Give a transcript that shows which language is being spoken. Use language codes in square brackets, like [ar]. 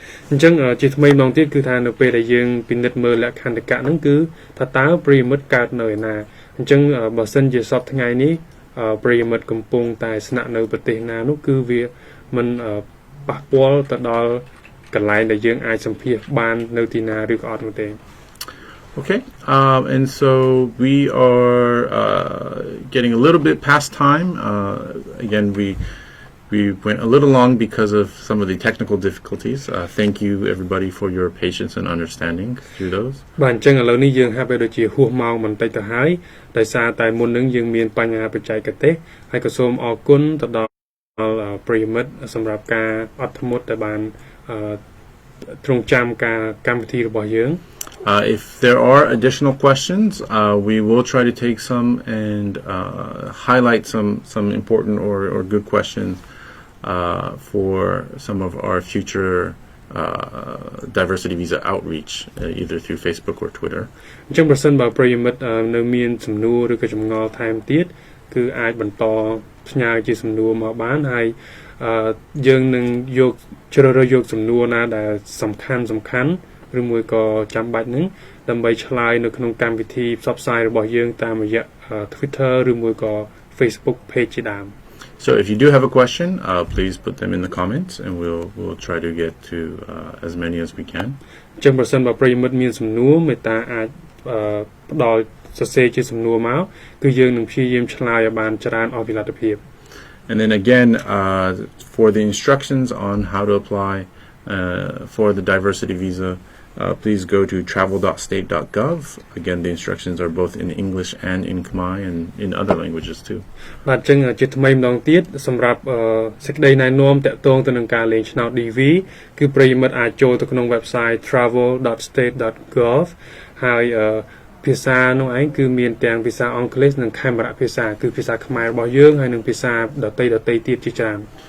[km] អញ្ចឹងជាថ្មីម្ដងទៀតគឺថានៅពេលដែលយើងពិនិត្យមើលលក្ខន្តិកៈហ្នឹងគឺថាតើប្រិយមិត្តកើតនៅឯណាអញ្ចឹងបើសិនជាសប្តាហ៍ថ្ងៃនេះប្រិយមិត្តកំពុងតែស្នាក់នៅប្រទេសណានោះគឺវាមិនប៉ះពាល់ទៅដល់កន្លែងដែលយើងអាចសម្ភាសបាននៅទីណាឬក៏អត់នោះទេ [en] Okay, and so we are getting a little bit past time. Again, we went a little long because of some of the technical difficulties. Thank you everybody for your patience and understanding through those. [km] បាទអញ្ចឹងឥឡូវនេះយើងហាក់បីដូចជាហួសម៉ោងបន្តិចទៅហើយដោយសារតែមុននឹងយើងមានបញ្ហាបច្ចេកទេសហើយក៏សូមអរគុណទៅដល់ប្រិយមិត្តសម្រាប់ការអត់ធ្មត់ដែលបានទ្រង់ចាំការកម្មវិធីរបស់យើង [en] If there are additional questions, we will try to take some and highlight some important or good questions for some of our future diversity visa outreach, either through Facebook or Twitter. [km] អញ្ចឹងប្រសិនបើប្រិយមិត្តនៅមានសំណួរឬក៏ចម្ងល់ថែមទៀតគឺអាចបន្តផ្ញើជាសំណួរមកបានហើយយើងនឹងយកជ្រើសរើសយកសំណួរណាដែលសំខាន់ឬមួយក៏ចាំបាច់ហ្នឹងដើម្បីឆ្លើយនៅក្នុងកម្មវិធីផ្សព្វផ្សាយរបស់យើងតាមរយៈ Twitter ឬមួយក៏ Facebook page ជាដើម [en] So if you do have a question, please put them in the comments, and we'll try to get to as many as we can. [km] ចឹងប្រសិនបើប្រិយមិត្តមានសំណួរមេត្តាអាចផ្ដល់សរសេរជាសំណួរមកគឺយើងនឹងព្យាយាមឆ្លើយឲ្យបានច្រើនអស់ពីលទ្ធភាព [en] And then again, for the instructions on how to apply for the diversity visa, please go to travel.state.gov. Again, the instructions are both in English and in Khmer and in other languages too. [km] បាទចឹងជាថ្មីម្ដងទៀតសម្រាប់សេចក្តីណែនាំតាក់ទងទៅនឹងការលេងឆ្នោត DV គឺប្រិយមិត្តអាចចូលទៅក្នុង website travel.state.gov ហើយភាសានោះឯងគឺមានទាំងភាសាអង់គ្លេសនិងខេមរៈភាសាគឺភាសាខ្មែររបស់យើងហើយនិងភាសាដទៃទៀតជាច្រើន